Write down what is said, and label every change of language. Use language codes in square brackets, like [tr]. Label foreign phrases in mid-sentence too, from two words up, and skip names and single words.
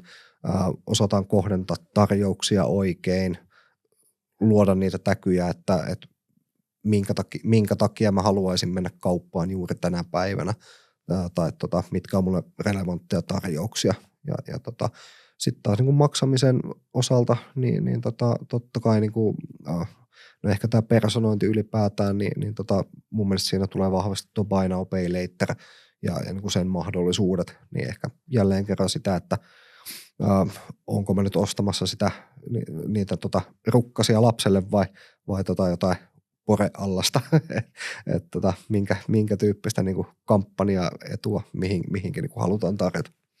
[fi] Osataan kohdentaa tarjouksia oikein, luoda niitä täkyjä, että minkä takia mä haluaisin mennä kauppaan juuri tänä päivänä tai mitkä on mulle relevantteja tarjouksia. Ja sitten taas niin maksamisen osalta, niin totta kai niin kuin, no ehkä tämä personointi ylipäätään, niin mun mielestä siinä tulee vahvasti tuo [en] buy now, pay later [fi] ja niin kuin sen mahdollisuudet, niin ehkä jälleen kerran sitä, että onko mä nyt ostamassa niitä rukkasia lapselle vai jotain poreallasta, että minkä tyyppistä niin kuin kampanjaetua mihinkin niin kuin halutaan tarjota.